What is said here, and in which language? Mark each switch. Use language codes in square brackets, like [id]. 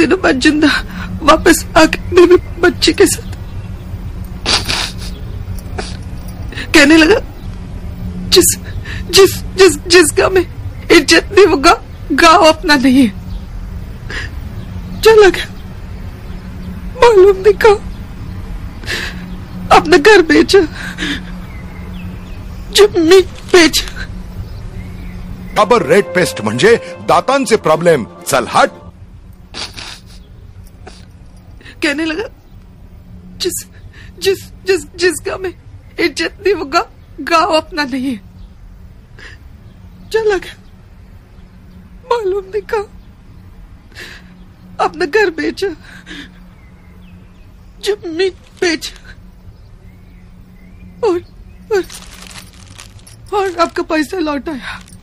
[hi] दिनों बाद जिंदा वापस आके बीवी बच्ची के साथ कहने लगा, जिस गांव में इज्जत नहीं, वो गांव अपना नहीं है। चला गया, मालूम नहीं कहा, अपना घर बेचा, जमीन बेचा। [mr] खबर रेड पेस्ट म्हणजे दातांचे प्रॉब्लेम। [hi] चल हट। कहने लगा, जिस गांव में इज्जत नहीं, वो गांव अपना नहीं है। चला गया, मालूम नहीं कहा, अपना घर बेचा, जमीन बेचा और आपका पैसा लौटाया।